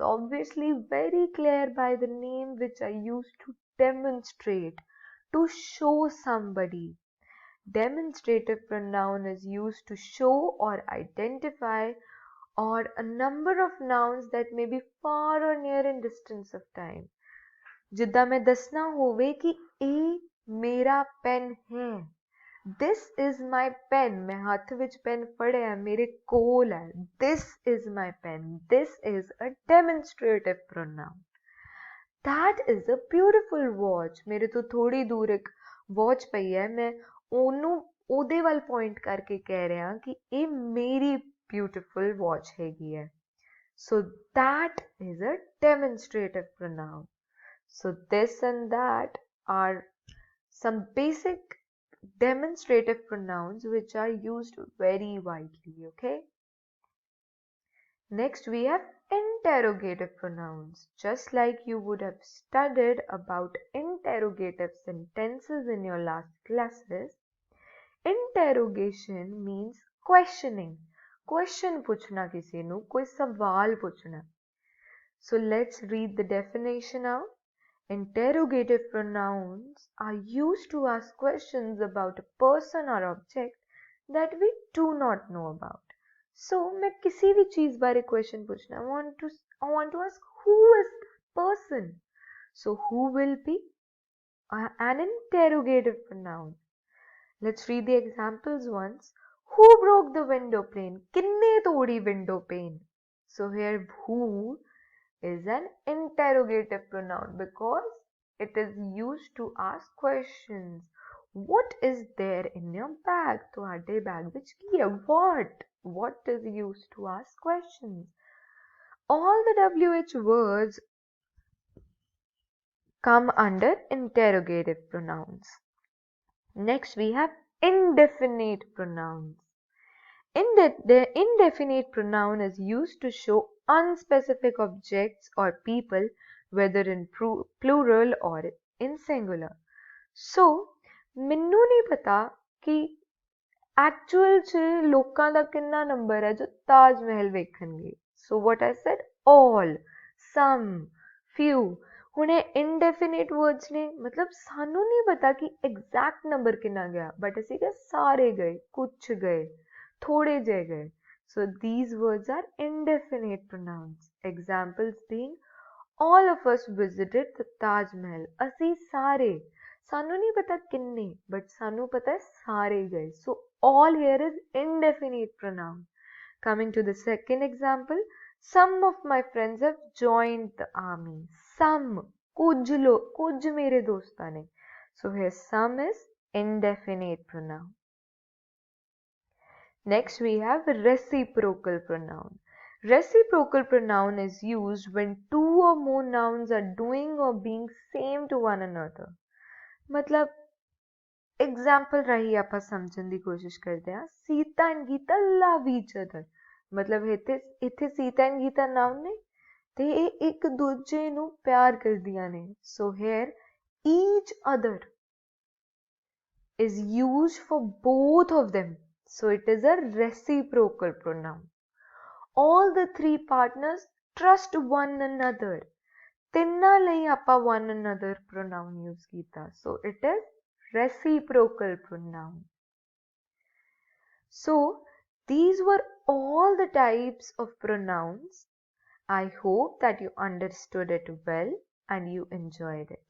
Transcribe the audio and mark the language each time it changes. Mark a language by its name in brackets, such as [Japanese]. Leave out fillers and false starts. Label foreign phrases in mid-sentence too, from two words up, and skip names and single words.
[English] Obviously very clear by the name which I used to demonstrate, to show somebody. Demonstrative pronoun is used to show or identify or a number of nouns that may be far or near in distance of time. [Punjabi] ਜਿੱਦਾਂ ਮੈਂ ਦੱਸਣਾ ਹੋਵੇ ਕਿ ਇਹ ਮੇਰਾ ਪੈਨ ਹੈ. [English] This is my pen. [Punjabi] ਮੈਂ ਹੱਥ ਵਿੱਚ ਪੈਨ ਫੜਿਆ ਮੇਰੇ ਕੋਲ ਹੈ. [English] This is my pen. This is a demonstrative pronoun. That is a beautiful watch. [Punjabi] ਮੇਰੇ ਤੋਂ ਥੋੜੀ ਦੂਰ ਇੱਕ watch ਪਈ ਹੈ. ਮੈਂ ਉਹਨੂੰ ਉਹਦੇ ਵੱਲ point ਕਰਕੇ ਕਹਿ ਰਿਹਾ ਕਿ ਇਹ ਮੇਰੀ [English] beautiful watch [Punjabi] ਹੈਗੀ ਹੈ. [English] So that is a demonstrative pronoun. So this and that are some basic demonstrative pronouns which are used very widely. Okay? Next we have interrogative pronouns. Just like you would have studied about interrogative sentences in your last classes, interrogation means questioning. [Hindi] Question पूछना किसी ਨੂੰ कोई सवाल पूछना. [English] So let's read the definition out. Interrogative pronouns are used to ask questions about a person or object that we do not know about. [Hindi] So मैं किसी भी चीज बारे question पूछना. [English] I want to ask who is that person. So who will be an interrogative pronoun. Let's read the examples once. Who broke the window pane? [Punjabi] ਕਿੰਨੇ ਤੋੜੀ [English] window pane? So here who is an interrogative pronoun because it is used to ask questions. What is there in your bag? [Punjabi] ਤੁਹਾਡੇ bag ਵਿੱਚ ਕੀ ਹੈ? [English] What is used to ask questions? All the WH words come under interrogative pronouns. Next we have indefinite pronouns. The indefinite pronoun is used to show unspecific objects or people, whether in plural or in singular. [Punjabi] So ਮੈਨੂੰ [Hindi] नहीं पता कि [Punjabi] ਐਕਚੁਅਲ ਚ ਲੋਕਾਂ ਦਾ ਕਿੰਨਾ ਨੰਬਰ [Hindi] है जो [Punjabi] ਤਾਜ ਮਹਲ ਵੇਖਣਗੇ. [English] So what I said, all, some, few. [Punjabi] ਹੁਣ ਇਹ [English] indefinite words [Punjabi] ਨੇ, मतलब ਸਾਨੂੰ [Hindi] नहीं पता कि [English] exact number [Punjabi] ਕਿੰਨਾ ਗਿਆ, but ਅਸੀਂ ਕਿ ਸਾਰੇ ਗਏ, ਕੁਛ ਗਏ, थोड़े ਜਿਹੇ ਗਏ. [English] So these words are indefinite pronouns. Examples being, all of us visited the Taj Mahal. [Punjabi] ਅਸੀਂ ਸਾਰੇ, ਸਾਨੂੰ [Hindi] नहीं पता [Punjabi] किन्ने, but ਸਾਨੂੰ [Hindi] पता है [Punjabi] ਸਾਰੇ ਗਏ. [English] So all here is indefinite pronoun. Coming to the second example, some of my friends have joined the army. Some, [Punjabi] ਕੁਝ ਮੇਰੇ ਦੋਸਤਾਂ ਨੇ. [English] So here some is indefinite pronoun. Next we have reciprocal pronoun. Reciprocal pronoun is used when two or more nouns are doing or being same to one another. [Punjabi] ਮਤਲਬ ਐਗਜ਼ਾਮਪਲ ਰਾਹੀ ਆਪਾਂ ਸਮਝਣ ਦੀ ਕੋਸ਼ਿਸ਼ ਕਰਦੇ ਹਾਂ. ਸੀਤਾ ਐਂਡ ਗੀਤਾ [English] love each other, [Punjabi] ਮਤਲਬ ਇੱਥੇ ਸੀਤਾ ਐਂਡ ਗੀਤਾ ਨਾਮ ਨੇ ਤੇ ਇਹ ਇੱਕ ਦੂਜੇ ਨੂੰ ਪਿਆਰ ਕਰਦੀਆਂ ਨੇ. [English] so here each other is used for both of them, so it is a reciprocal pronoun. All the three partners trust one another. [Punjabi] ਤਿੰਨਾਂ ਲਈ ਆਪਾਂ [English] one another pronoun use [Punjabi] ਕੀਤਾ, [English] so it is reciprocal pronoun. So these were all the types of pronouns. I hope that you understood it well and you enjoyed it.